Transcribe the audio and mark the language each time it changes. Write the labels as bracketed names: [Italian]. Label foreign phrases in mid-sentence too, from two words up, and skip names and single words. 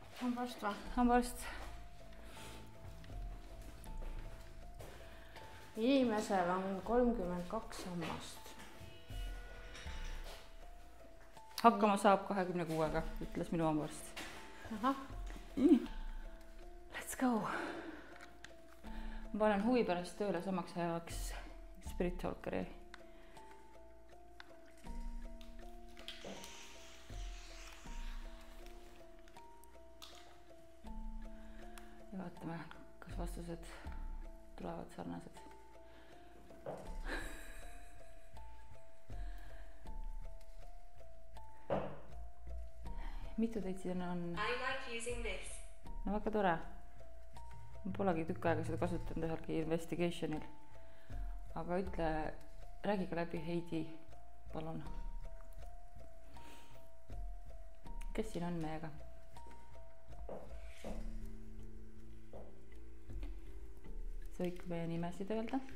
[Estonian] hambaarst või? hambaarst. inimesel on 32 hammast. hakkama saab 26-ga, ütles minu hambaarst. ahah. [English] Let's go. [Estonian] Ma panen huvi pärast tööle samaks ajaks Spirit Talkeri. Ja vaatame, kas vastused tulevad sarnased. Mitu teid siin on? [English] I like using this. [Estonian] No väga tore. Ma polegi tükk aega seda kasutanud ühelgi investigationil. Aga ütle, räägi ka läbi Heidi, palun. Kes siin on meiega? Sa võid meie nimesid öelda?